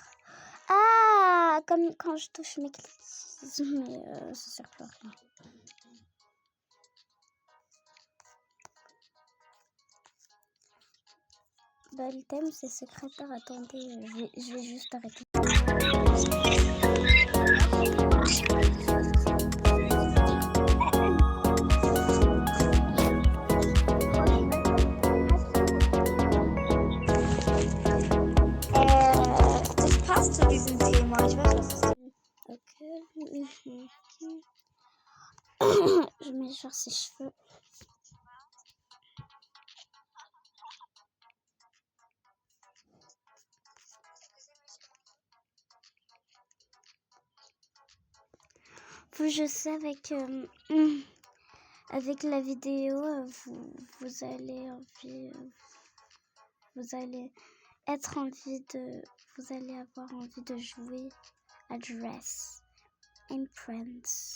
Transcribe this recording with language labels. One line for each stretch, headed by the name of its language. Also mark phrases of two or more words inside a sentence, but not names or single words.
French: Ah, comme quand je touche mes clits. Mais ça sert plus à rien. Bah, le thème c'est secrétaire. Attendez, je vais juste arrêter.
German: Das passt zu diesem Thema. Ich weiß, was das ist.
French: Ok. Je mets genre ses cheveux. Vous, je sais avec la vidéo, vous allez avoir envie de jouer à Dress and Friends.